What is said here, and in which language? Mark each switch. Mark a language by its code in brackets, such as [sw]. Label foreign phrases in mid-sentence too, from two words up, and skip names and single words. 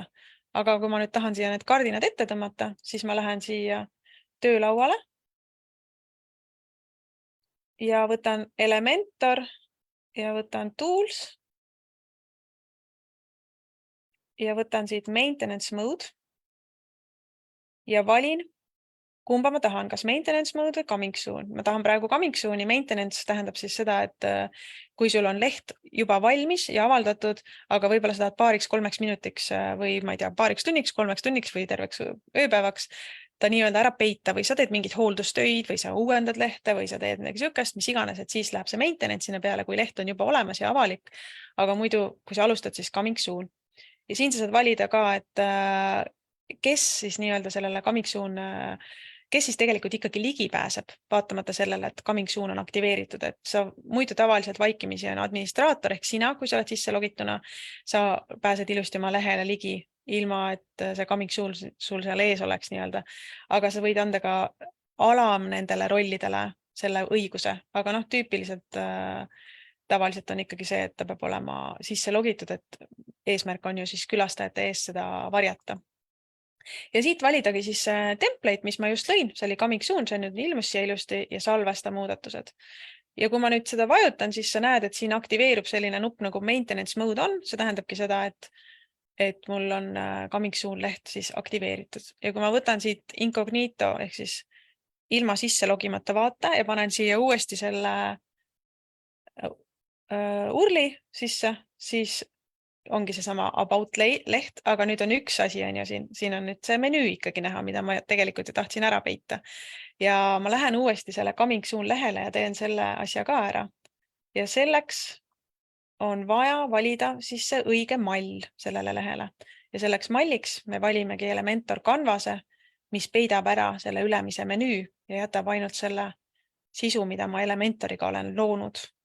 [et] Aga kui ma nüüd tahan siia need kardinad ette tõmmata, siis ma lähen siia töölauale ja võtan Elementor ja võtan Tools ja võtan siit [en] Maintenance Mode [et] ja valin kumba ma tahan, kas [en] maintenance mode [et] või [en] coming soon. [et] Ma tahan praegu [en] coming soon'i. [et] Maintenance tähendab siis seda, et kui sul on leht juba valmis ja avaldatud, aga võib-olla sa tahad 2-3 minutiks või ma ei tea, 2 tunniks, 3 tunniks või terveks ööpäevaks ta nii-öelda ära peita või sa teed mingid hooldustöid või sa uuendad lehte või sa teed midagi sihukest, mis iganes, et siis läheb see maintenance sinna peale, kui leht on juba olemas ja avalik. Aga muidu, kui sa alustad, siis [en] coming soon. [et] Ja siin sa saad valida ka, et kes siis nii-öelda sellele [en] coming soon [et] kes siis tegelikult ikkagi ligi pääseb, vaatamata sellele, et [en] coming soon [et] on aktiveeritud, et sa muidu tavaliselt vaikimisi on administraator ehk sina, kui sa oled sisse logituna, sa pääsed ilusti oma lehele ligi, ilma et see [en] coming soon [et] sul seal ees oleks nii-öelda. Aga sa võid anda ka alam nendele rollidele selle õiguse, aga noh, tüüpiliselt tavaliselt on ikkagi see, et ta peab olema sisse logitud, et eesmärk on ju siis külastajate ees seda varjata. Ja siit validagi siis template, mis ma just lõin, see oli [en] coming soon, [et] see nüüd ilmus siia ilusti ja salvesta muudatused. Ja kui ma nüüd seda vajutan, siis sa näed, et siin aktiveerub selline nupp nagu [en] maintenance mode [et] on, see tähendabki seda, et mul on [en] coming soon [et] leht siis aktiveeritud. Ja kui ma võtan siit incognito ehk siis ilma sisse logimata vaate ja panen siia uuesti selle urli sisse, siis ongi see sama about leht, aga nüüd on üks asi on ju siin on nüüd see menüü ikkagi näha, mida ma tegelikult ju tahtsin ära peita. Ja ma lähen uuesti selle [en] coming soon [et] lehele ja teen selle asja ka ära. Ja selleks on vaja valida siis see õige mall sellele lehele. Ja selleks malliks me valimegi Elementor Canvase, mis peidab ära selle ülemise menüü ja jätab ainult selle sisu, mida ma Elementoriga olen loonud.